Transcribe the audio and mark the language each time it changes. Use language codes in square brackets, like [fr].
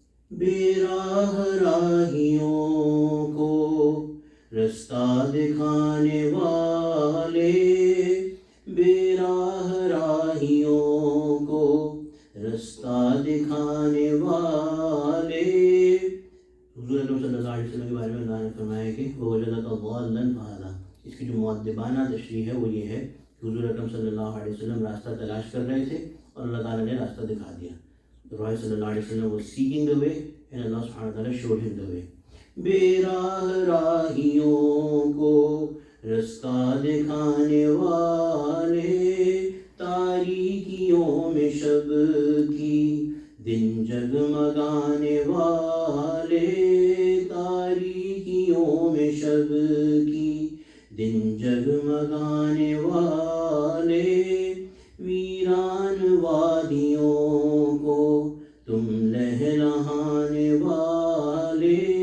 [ur] بے راہ راہیوں کو رستہ دکھانے والے، بے راہ راہیوں کو رستہ دکھانے والے. حضور اکرم صلی اللہ علیہ وسلم کے بارے میں اللہ نے فرمایا کہ [ar] وَوَجَدَكَ ضَالًّا فَهَدَىٰ. [ur] اس کی جو مؤدبانہ تشریح ہے وہ یہ ہے کہ حضور اکرم صلی اللہ علیہ وسلم راستہ تلاش کر رہے تھے اور اللہ تعالیٰ نے راستہ دکھا دیا. [en] The Prophet صلی اللہ علیہ وسلم was seeking the way and Allah subhanahu wa ta'ala showed him the way. [ur] بے راہ راہیوں کو رستہ دکھانے والے، تاریکیوں میں شب کی دن جگمگانے والے، تاریکیوں میں شب کی دن جگمگانے والے، ویران وادیوں کو تم لہلہانے والے،